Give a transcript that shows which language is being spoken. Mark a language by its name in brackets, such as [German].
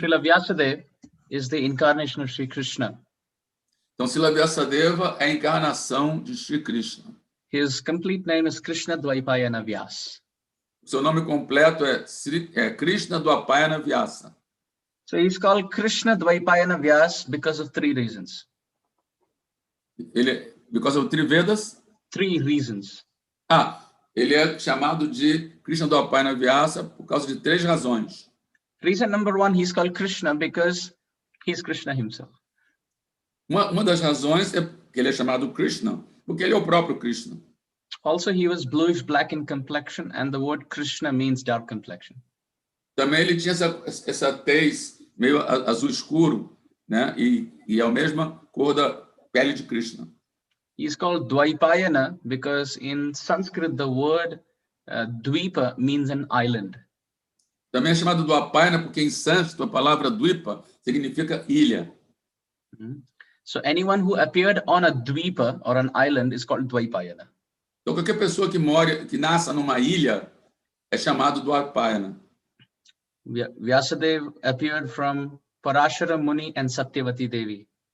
[English] Srila Vyasadeva is the incarnation of Sri Krishna. [Portuguese] Então, Srila Vyasadeva é a encarnação de Sri Krishna. [English] His complete name is Krishna Dvaipayana Vyasa. [Portuguese] O seu nome completo é Krishna Dvaipayana Vyasa. [English] So he's called Krishna Dvaipayana Vyasa because of 3 reasons. Because of 3 Vedas? 3 reasons. [Portuguese] Ele é chamado de Krishna Dvaipayana Vyasa por causa de 3 razões. [English] Reason number 1, he's called Krishna because he's Krishna himself. [Portuguese] Uma das razões é que ele é chamado Krishna, porque ele é o próprio Krishna. [English] Also, he was bluish black in complexion, and the word Krishna means dark complexion. [Portuguese] Também ele tinha essa tez meio azul escuro, né? E a mesma cor da pele de Krishna. [English] He is called Dvaipayana because in Sanskrit the word Dvipa means an island. [Portuguese] Também é chamado Dvaipayana porque em sânscrito a palavra Dvipa significa ilha. [English] So anyone who appeared on a Dvipa or an island is called Dvaipayana. [Portuguese] Então qualquer pessoa que nasça numa ilha é chamado Dvaipayana. [English] Vyasadeva appeared from Parashara Muni and Satyavati Devi.